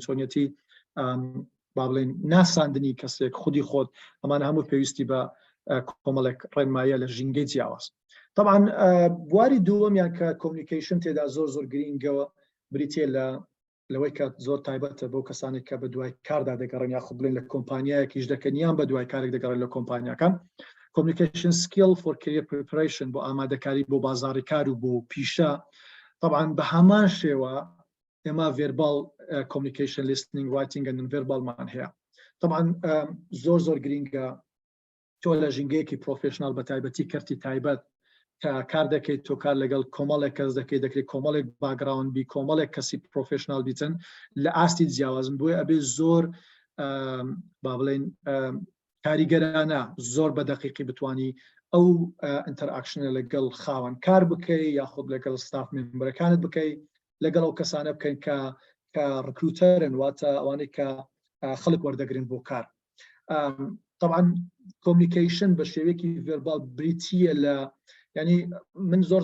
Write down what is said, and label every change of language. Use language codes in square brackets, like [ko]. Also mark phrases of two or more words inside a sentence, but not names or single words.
[ckb] چۆنیەتی با بڵێن ناساندنی کەسێک خودی خۆت ئەمانە هەموو پێویستی بە کۆمەڵێک ڕێنمایە لە ژینگەی جیاواز طبعا بواری دووەمیان کە کۆمیونیکیشن تێدا زۆر گرینگەوە بریتێ لەوەی کە زۆر تایبەتە بۆ کەسانی کە بە دوای کاردا دەگەڕن یا خۆ بڵێن لە کۆمپانیایەکیش دەکەنیان بە دوای کارێک دەگەڕن لە کۆمپانیاکان [en] communication skill for career preparation [ckb] بۆ ئامادەکاری بۆ بازاڕی کار و بۆ پیشە طبعا بە هەمان شێوە ئێمە [en] verbal communication listening writing and non-verbal [ckb] هەیە طبعا زۆر گرینگە تۆ لە ژینگەیەکی پرۆفێشنال بە تایبەتی کەرتی تایبەت کە کار دەکەیت تۆ کار لەگەڵ کۆمەڵێک کەس دەکەیت کۆمەڵێک باگراوند بی کۆمەڵێک کەسی پرۆفێشنال بیتن لە ئاستی جیاوازن بۆیە ئەبێ زۆر با بڵێن کاریگەرانە زۆر بە دەقیقی بتوانی ئەو ئینتەرئاکشنە لەگەڵ خاوەن کار بکەی یاخود لەگەڵ [en] staff members [ckb] بکەی لەگەڵ ئەو کەسانە بکەین کە ڕکروتەرن واتە ئەوانەی کە خەڵک وەردەگرن بۆ کار طبعا کۆمیونیکیشن بە شێوەیەکی ڤێربال بریتیە لە ینی من زۆر